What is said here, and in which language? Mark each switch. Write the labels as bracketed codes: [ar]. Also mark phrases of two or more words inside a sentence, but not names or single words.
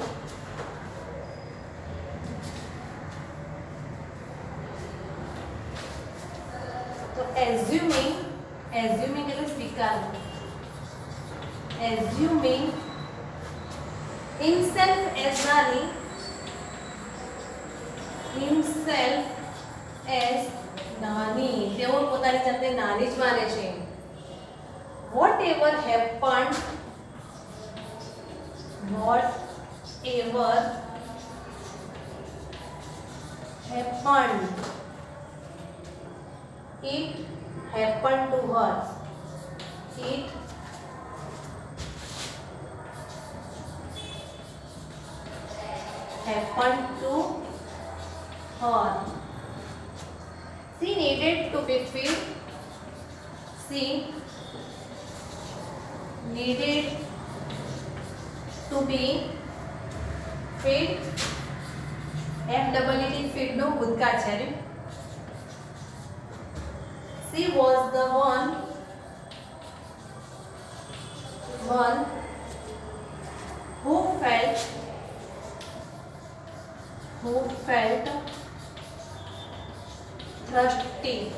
[gu] તો એઝ્યુમિંગ એટલે સ્વીકારવું, એઝ્યુમિંગ [en] himself as Nani, himself as Nani, [gu] તેઓ પોતાની જાતને નાની જ માને છે. [en] whatever happened, it happened to her, it happened to her. She needed to be fed, she needed to be fed, FEED, feed [gu] નો ભૂતકાળ છે. [en] she was the one who felt thirsty.